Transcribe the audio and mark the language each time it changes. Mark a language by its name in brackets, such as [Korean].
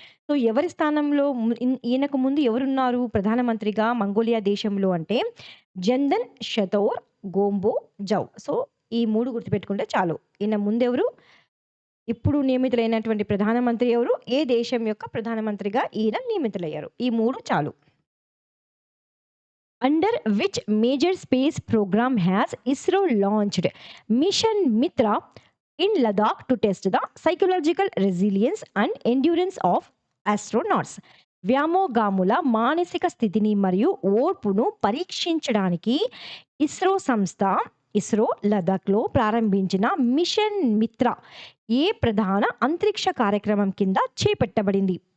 [Telugu] So, ఎవరి స్థానంలో ఈయనకు ముందు ఎవరున్నారు ప్రధానమంత్రిగా మంగోలియా దేశంలో అంటే జందన్ షతోర్ గోంబో జౌ. సో, ఈ 3 గుర్తుపెట్టుకుంటే చాలు. ఈయన ముందెవరు? ఇప్పుడు నియమితులైనటువంటి ప్రధానమంత్రి ఎవరు? ఏ దేశం యొక్క ప్రధానమంత్రిగా ఈయన నియమితులయ్యారు. ఈ 3 చాలు. [English] Under which major space program has ISRO launched Mission Mitra in Ladakh to test the psychological resilience and endurance of astronauts? [Telugu] వ్యామోగాముల మానసిక స్థితిని మరియు ఓర్పును పరీక్షించడానికి ఇస్రో సంస్థ ఇస్రో లదాఖ్లో ప్రారంభించిన మిషన్ మిత్ర ఏ ప్రధాన అంతరిక్ష కార్యక్రమం కింద చేపట్టబడింది?